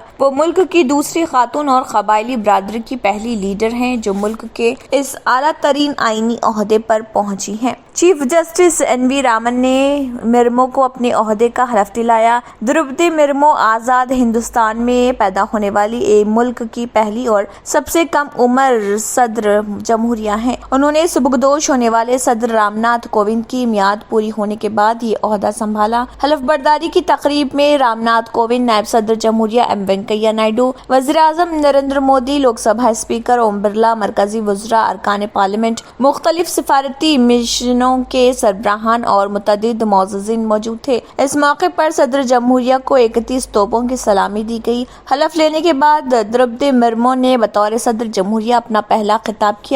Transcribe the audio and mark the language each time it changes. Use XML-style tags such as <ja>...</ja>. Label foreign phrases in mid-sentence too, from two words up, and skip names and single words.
<ur>وہ ملک کی دوسری خاتون اور قبائلی برادری کی پہلی لیڈر ہیں جو ملک کے اس اعلیٰ ترین آئینی عہدے پر پہنچی ہیں. چیف جسٹس NV رامن نے مرمو کو اپنے عہدے کا حلف دلایا. دروپدی مرمو آزاد ہندوستان میں پیدا ہونے والی ملک کی پہلی اور سب سے کم عمر صدر جمہوریہ ہیں. انہوں نے سبکدوش ہونے والے صدر رام ناتھ کووند کی میعاد پوری ہونے کے بعد یہ عہدہ سنبھالا. حلف برداری کی تقریب میں رام ناتھ کووند، نائب صدر جمہوریہ M وینکیا نائیڈو، وزیر اعظم نریندر مودی، لوک سبھا اسپیکر اوم برلا، مرکزی وزراء، ارکان پارلیمنٹ، مختلف سفارتی مشنوں کے سربراہان اور متعدد معززین موجود تھے. اس موقع پر صدر جمہوریہ کو 31 توپوں کی سلامی دی گئی. حلف لینے کے بعد دروپدی مرمو نے بطور صدر جمہوریہ اپنا پہلا خطاب کیا.</ur>